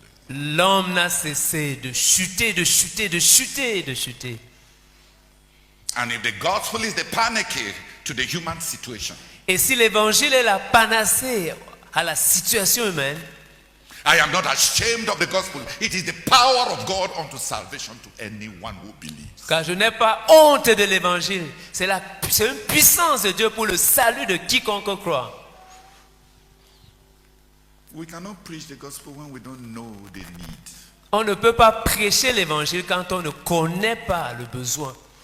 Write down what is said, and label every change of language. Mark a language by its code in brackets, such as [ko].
[fr] L'homme n'a cessé de chuter, de chuter, de chuter, de chuter. [en] And if the gospel is the panacea to the human situation, [fr] Et si l'évangile est la panacée à la situation humaine, [en] I am not ashamed of the gospel. It is the power of God unto salvation to anyone who believes. [fr] car je n'ai pas honte de l'évangile. C'est une puissance de Dieu pour le salut de quiconque croit. [en] We cannot preach the gospel when we don't know the need. [fr] On ne peut pas prêcher l'évangile quand on ne connaît pas le besoin.